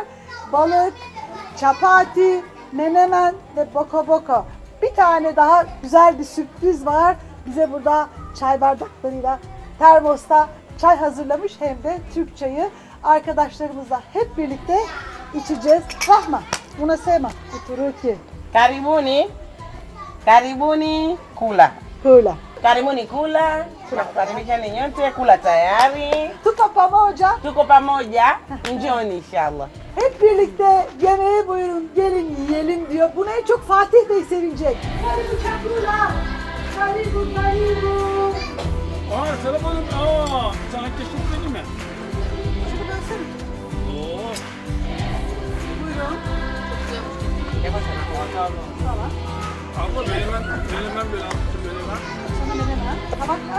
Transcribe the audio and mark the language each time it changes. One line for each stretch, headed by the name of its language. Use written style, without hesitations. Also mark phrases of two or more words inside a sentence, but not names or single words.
Turkish: Balık, çapati, menemen ve boko boko. Bir tane daha güzel bir sürpriz var. Bize burada çay bardaklarıyla termosta çay hazırlamış, hem de Türk çayı. Arkadaşlarımızla hep birlikte içeceğiz.
Swahili: Rahma, unasema Uturuki. Karibuni kula. Kula. Karibuni kula. Tunakukaribisha nyote kula tayari. Tuko pamoja. Tuko pamoja. Njooni inşallah.
Turkish: Hep birlikte yemeğe buyurun, gelin yiyelim diyor. Buna en çok Fatih Bey sevinecek.
Swahili: Karibu çakula. Karibu.
Turkish: Serap Hanım, sana teşekkür edeyim mi? Şunu versene. Oo. Buyurun. Tamam. Abla menemen böyle attı böyle var. Sana menemen. Tabaklar.